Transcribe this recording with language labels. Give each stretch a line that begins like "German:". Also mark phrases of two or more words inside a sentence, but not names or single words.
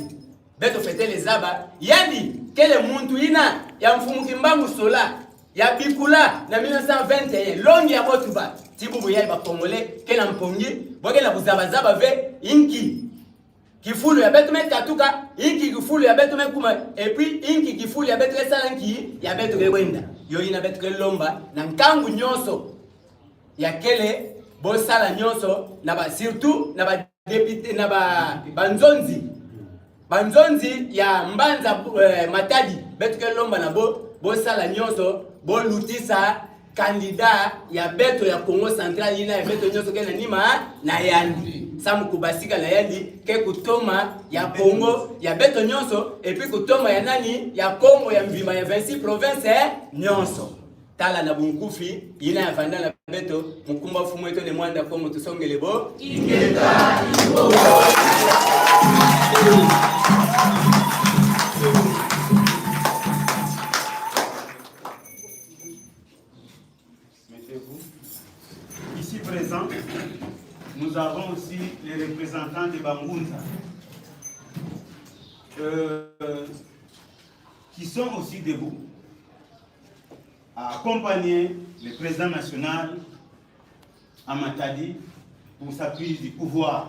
Kituba (Democratic Republic of Congo): beto fetele zaba yandi kele muntu ina ya mfumu kimbangu sola ya bikula na 1921 longi ya botuba tibubu ya ba Kongole kela mpongi bokela buzaba zaba ve inki kifulu ya beto metatuka inki kifulu ya beto mekuma
French: et puis
Kituba (Democratic Republic of Congo): inki kifulu ya beto salanki ya beto ke wenda yo ina beto ke lomba na nkangu nyonso ya kele bosala nyonso na ba surtout na ba député na ba banzonzi ya Mbanza Matadi beto ke lomba na bosala nyonso bolutisa candidat ya beto ya Congo Central ina ya beto nyonso ke na nima na yandi samu kubasika na yandi ke kutoma ya Congo ya beto nyonso
French: et puis
Kituba (Democratic Republic of Congo): kutoma ya nani ya Congo ya mvima ya 26 provinces nyonso tala na bunkufi ina ya vanda na beto mukumba fumu eto ne mwanda Congo tusongele bo iketa ibo.
French: Mettez-vous. Ici présents, nous avons aussi les représentants de Bangunza, qui sont aussi debout, à accompagner le président national à Matadi pour sa prise du pouvoir.